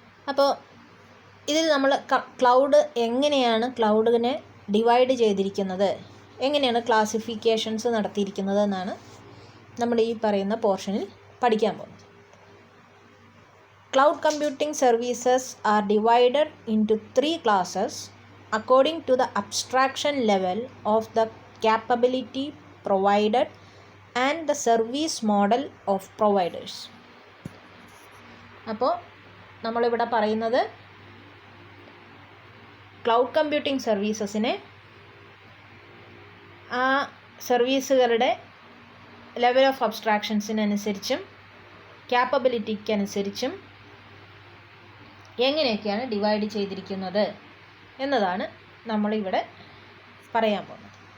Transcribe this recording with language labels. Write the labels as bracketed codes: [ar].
[ml] അപ്പോൾ ഇതിൽ നമ്മൾ ക്ലൗഡ് എങ്ങനെയാണ് ക്ലൗഡിനെ ഡിവൈഡ് ചെയ്തിരിക്കുന്നത്, എങ്ങനെയാണ് ക്ലാസിഫിക്കേഷൻസ് നടത്തിയിരിക്കുന്നത് എന്നാണ് നമ്മൾ ഈ പറയുന്ന പോർഷനിൽ പഠിക്കാൻ പോകുന്നത്. [en] Cloud computing services are divided into 3 classes according to the abstraction level of the capability provided and the service model of providers. [ml] അപ്പോൾ നമ്മളിവിടെ പറയുന്നത് ക്ലൗഡ് കമ്പ്യൂട്ടിംഗ് സർവീസസിനെ ആ സർവീസുകളുടെ ലെവൽ ഓഫ് അബ്സ്ട്രാക്ഷൻസിനനുസരിച്ചും ക്യാപ്പബിലിറ്റിക്കനുസരിച്ചും എങ്ങനെയൊക്കെയാണ് ഡിവൈഡ് ചെയ്തിരിക്കുന്നത് എന്നതാണ് നമ്മളിവിടെ പറയാൻ പോകുന്നത്.